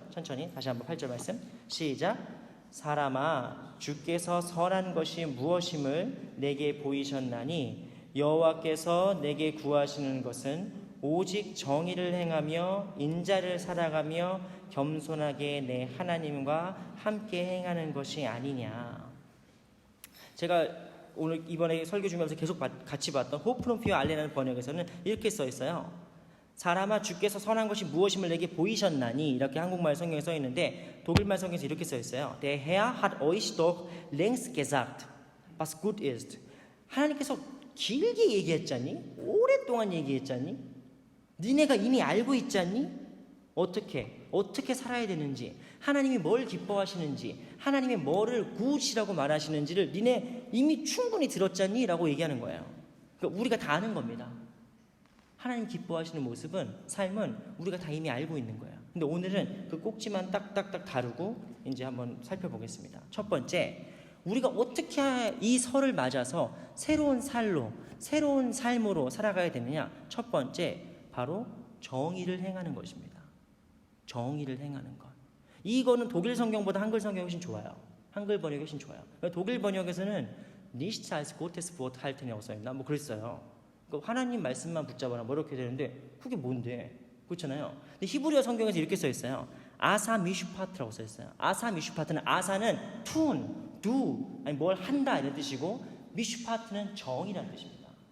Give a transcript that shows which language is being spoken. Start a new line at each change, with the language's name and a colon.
Korean: 천천히 다시 한번 8절 말씀 시작. 사람아, 주께서 선한 것이 무엇임을 내게 보이셨나니 여호와께서 내게 구하시는 것은 오직 정의를 행하며 인자를 살아가며 겸손하게 내 하나님과 함께 행하는 것이 아니냐. 제가 오늘 이번에 설교 준비하면서 계속 같이 봤던 호프눈 피어 알레라는 번역에서는 이렇게 써 있어요. 사람아, 주께서 선한 것이 무엇임을 내게 보이셨나니, 이렇게 한국말 성경에 써 있는데 독일말 성경에서 이렇게 써 있어요.
German: Der Herr hat euch doch längst gesagt, was gut ist.
Korean: 하나님께서 길게 얘기했잖니? 오랫동안 얘기했잖니? 니네가 이미 알고 있잖니? 어떻게 살아야 되는지, 하나님이 뭘 기뻐하시는지, 하나님이 뭐를 굿이라고 말하시는지를 니네 이미 충분히 들었잖니? 라고 얘기하는 거예요. 그러니까 우리가 다 아는 겁니다. 하나님 기뻐하시는 모습은, 삶은 우리가 다 이미 알고 있는 거예요. 근데 오늘은 그 꼭지만 딱딱딱 다루고 이제 한번 살펴보겠습니다. 첫 번째, 우리가 어떻게 이 설을 맞아서 새로운 삶으로 살아가야 되느냐? 첫 번째, 바로 정의를 행하는 것입니다. 정의를 행하는 것. 이거는 독일 성경보다 한글 성경이 훨씬 좋아요. 한글 번역이 훨씬 좋아요. 독일 번역에서는
German: nicht als Gottes Wort halten
Korean: 없어요. 뭐 그랬어요. 하나님 말씀만 붙잡아라 뭐 이렇게 되는데 그게 뭔데? 그렇잖아요. 근데 히브리어 성경에서 이렇게 써 있어요. 아사 미슈파트라고 써 있어요. 아사 미슈파트는, 아사는 tun, do, 아니 뭘 한다 이런 뜻이고, 미슈파트는 정의라는 뜻입니다.